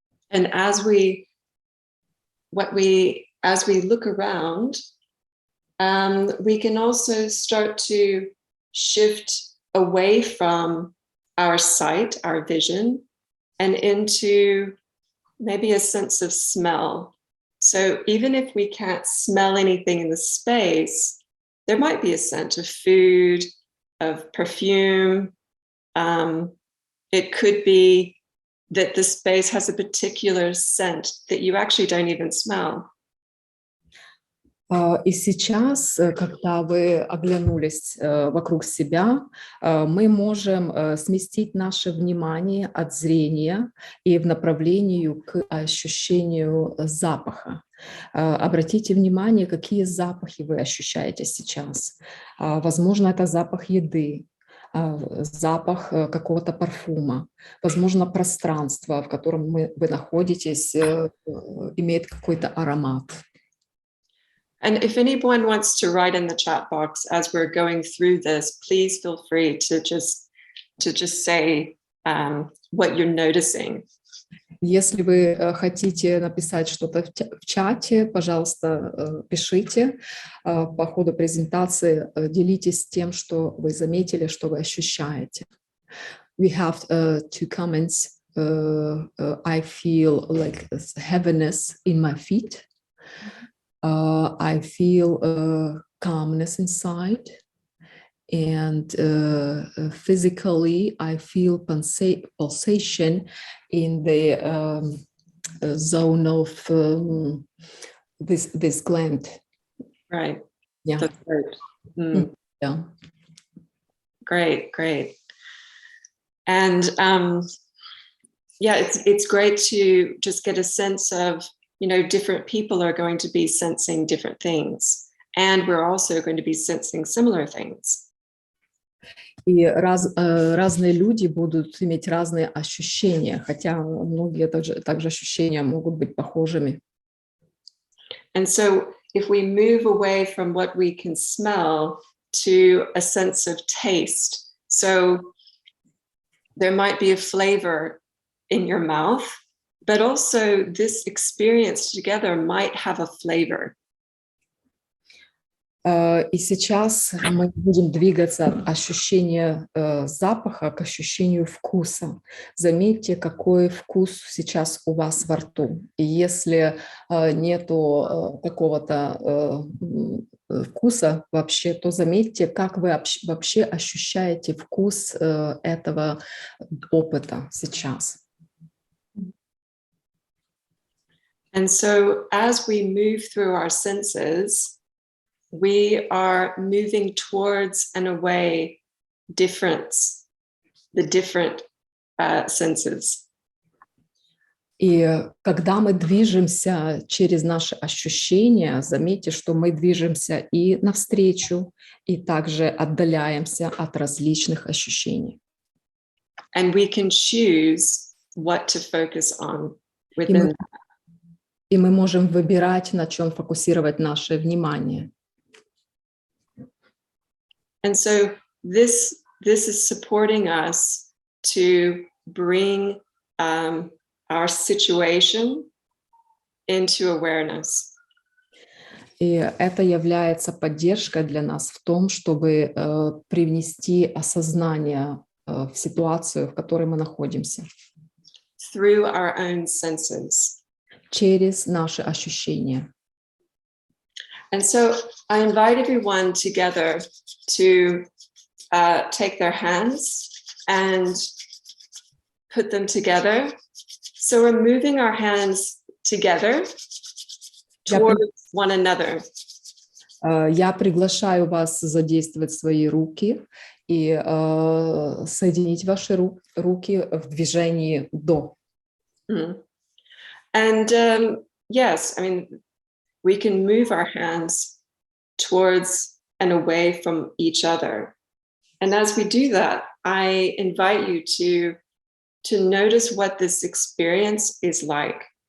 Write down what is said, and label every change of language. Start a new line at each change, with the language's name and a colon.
English: And as we look around, we can also start to shift away from our sight, our vision, and into maybe a sense of smell. So even if we can't smell anything in the space, there might be a scent of food, of perfume. It could be that the space has a particular scent that you actually don't even smell.
Russian: И сейчас, когда вы оглянулись вокруг себя, мы можем сместить наше внимание от зрения и в направлении к ощущению запаха. Обратите внимание, какие запахи вы ощущаете сейчас. Возможно, это запах еды, запах какого-то парфюма. Возможно, пространство, в котором вы находитесь, имеет какой-то аромат.
English: And if anyone wants to write in the chat box as we're going through this, please feel free to just say what you're noticing.
Russian: Если вы хотите написать что-то в чате, пожалуйста, пишите. По ходу презентации делитесь тем, что вы заметили, что вы ощущаете.
English: We have two comments. I feel like heaviness in my feet. I feel calmness inside, and physically I feel pulsation in the zone of this gland. Right. Yeah. That's right. Yeah. Great. And it's great to just get a sense of, different people are going to be sensing different things, and we're also going to be sensing similar things.
Russian: И разные люди будут иметь разные ощущения, хотя многие также ощущения могут быть похожими.
English: And so if we move away from what we can smell to a sense of taste, so there might be a flavor in your mouth, but also this experience together might have a flavor.
Russian: И сейчас мы будем двигаться от ощущения запаха к ощущению вкуса. Заметьте, какой вкус сейчас у вас во рту. И если нету какого-то вкуса вообще, то заметьте, как вы вообще ощущаете вкус этого опыта сейчас.
English: And so as we move through our senses, we are moving towards and away the different senses.
Russian: И когда мы движемся через наши ощущения, заметьте, что мы движемся и навстречу, и также отдаляемся от различных ощущений.
English: And we can choose what to focus on within.
Russian: И мы можем выбирать, на чем фокусировать наше внимание.
English: And so this is supporting us to bring our situation into awareness.
Russian: И это является поддержкой для нас в том, чтобы привнести осознание в ситуацию, в которой мы находимся.
English: Through our own senses.
Russian: Через наши ощущения.
English: And so I invite everyone together to take their hands and put them together. So we're moving our hands together towards one another.
Russian: Я приглашаю вас задействовать свои руки и соединить ваши руки в движении до.
English: And yes, I mean, we can move our hands towards and away from each other. And as we do that, I invite you to notice what this experience is like.